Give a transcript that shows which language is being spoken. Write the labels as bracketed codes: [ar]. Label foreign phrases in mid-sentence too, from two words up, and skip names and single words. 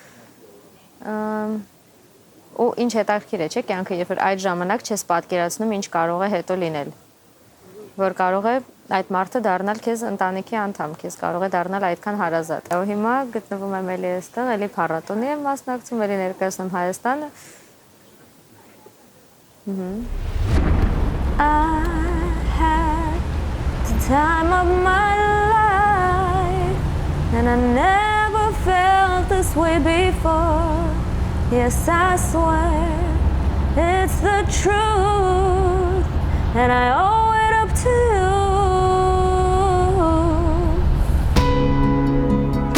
[hy] Ու ինչ հետաքրքիր է, չէ՞, կյանքը, երբ որ այդ ժամանակ չես պատկերացնում ինչ կարող է հետո լինել։ Որ կարող է այդ մարդը դառնալ քեզ ընտանիքի անդամ, քեզ կարող է դառնալ այդքան հարազատ։ Ու հիմա գտնվում եմ էլի այստեղ, էլի փառատոնի եմ մասնակցում, էլի ներկայացնում Հայաստանը։ [en] I had the time of my life and I never felt this way before. Yes, I swear it's the truth and I owe it up to you.